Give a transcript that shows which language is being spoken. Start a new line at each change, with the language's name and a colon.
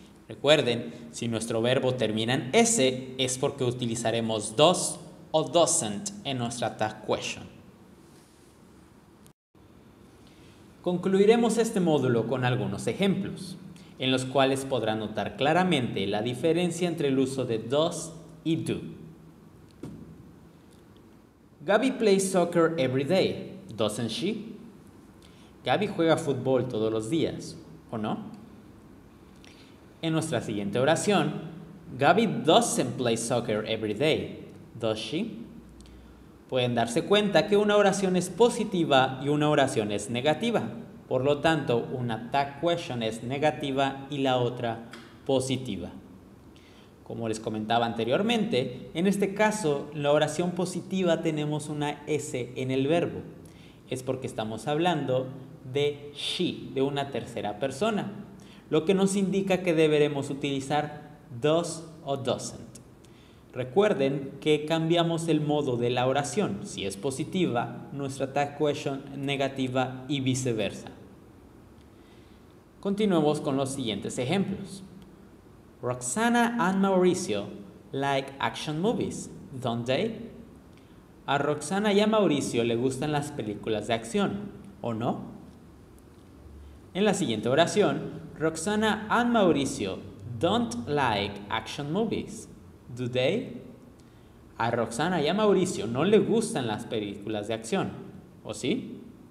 Spanish: Recuerden, si nuestro verbo termina en S, es porque utilizaremos does o doesn't en nuestra tag question. Concluiremos este módulo con algunos ejemplos, en los cuales podrán notar claramente la diferencia entre el uso de does y do.
English: Gaby plays soccer every day, doesn't she?
Spanish: Gaby juega fútbol todos los días, ¿o no? En nuestra siguiente oración,
English: Gaby doesn't play soccer every day, does she?
Spanish: Pueden darse cuenta que una oración es positiva y una oración es negativa. Por lo tanto, una tag question es negativa y la otra positiva. Como les comentaba anteriormente, en este caso, la oración positiva tenemos una S en el verbo. Es porque estamos hablando de she, de una tercera persona, lo que nos indica que deberemos utilizar does o doesn't. Recuerden que cambiamos el modo de la oración. Si es positiva, nuestra tag question negativa y viceversa. Continuemos con los siguientes ejemplos.
English: Roxana and Mauricio like action movies, don't they?
Spanish: A Roxana y a Mauricio le gustan las películas de acción, ¿o no? En la siguiente oración,
English: Roxana and Mauricio don't like action movies, do they?
Spanish: A Roxana y a Mauricio no le gustan las películas de acción, ¿o sí?